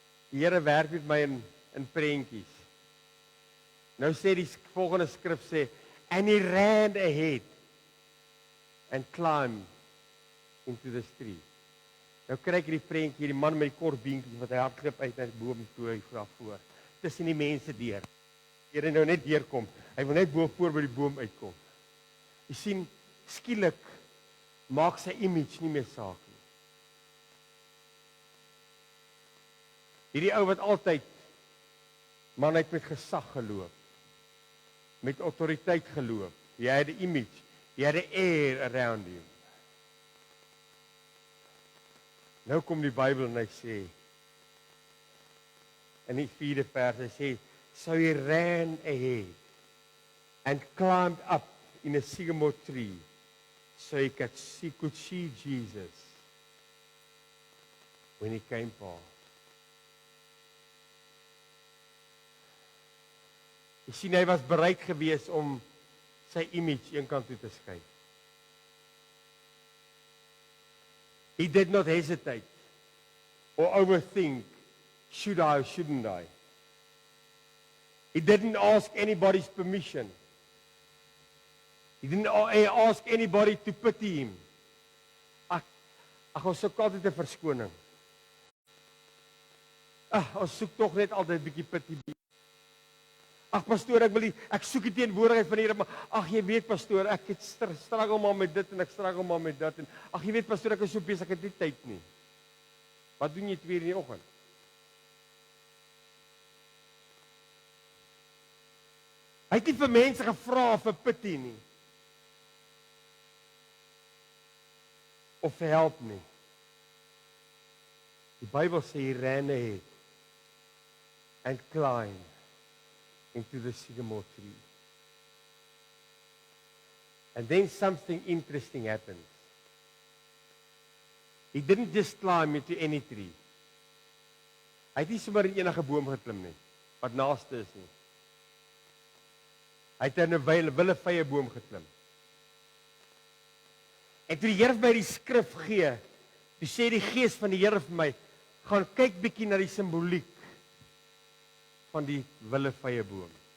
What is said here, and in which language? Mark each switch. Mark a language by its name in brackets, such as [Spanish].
[Afrikaans] Die Here werk met my in prentjies. Nou sê die volgende skrif sê, [English] and he ran ahead and climbed into the street. [Afrikaans] Nou kry ek hierdie prentjie, die man met die kort beentjies wat hy hardloop uit na die boom toe hy vra voor. Tussen die mense deur. Here nou net deurkom. Hy wil net bo voor by die boom uitkom. Jy sien, skielik maak sy image nie meer saak nie. Hierdie ou wat altyd man het met gesag geloop, met autoriteit geloop. Hy het 'n image, hy het 'n [English] air around him. [Afrikaans] Nou kom die Bybel en hy sê, [English] in die 4de vers, hy sê, so he ran ahead and climbed up in a sycamore tree so he could see Jesus when he came past. [Afrikaans] Jy sien, hy was bereid gewees om sy image eenkant toe te skuif. [English] He did not hesitate or overthink, should I or shouldn't I? He didn't ask anybody's permission. He didn't ask anybody to pity him. [Afrikaans] Ons soek altyd 'n verskoning. Ons soek tog net altyd 'n bietjie pity. Pastoor, ek soek die teenwoordigheid van die Here, maar jy weet pastoor, ek het struggle maar met dit en ek struggle maar met dat en jy weet pastoor, ek is so besig, ek het nie tyd nie. Wat doen jy 2:00 in die oggend? Hy het nie vir mense gevra vir pity nie. Of vir help nie. Die Bybel sê hy [English] ran ahead and climbed into the sycamore tree. And then something interesting happens. He didn't just climb into any tree. [Afrikaans] Hy het nie sommer in enige boom geklim nie, wat naaste is nie. Hy het in 'n willevye boom geklim. En toe die Here my die skrif gee, toe sê die Gees van die Here vir my, gaan kyk bietjie na die simboliek van die willevye boom.